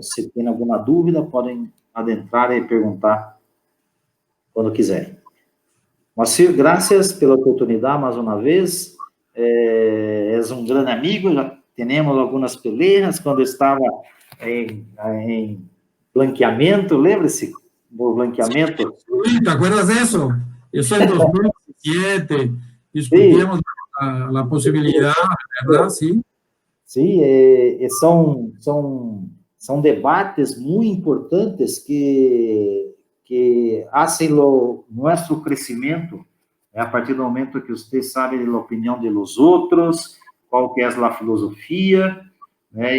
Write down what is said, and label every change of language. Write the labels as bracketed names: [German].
[Portuguese] Se tem alguma dúvida, podem adentrar e perguntar quando quiserem. Moacir, graças pela oportunidade mais uma vez. És um grande amigo, já temos algumas [Spanish] peleas [Portuguese] quando estava em blanqueamento, lembra-se do blanqueamento? [Spanish] Sí, ¿te acuerdas de eso? Eso en 2017, discutíamos la posibilidad, ¿verdad? Sí. [Portuguese] Sim, são debates muito importantes que fazem o nosso crescimento a partir do momento que você sabe da opinião dos outros, qual que é a filosofia, né?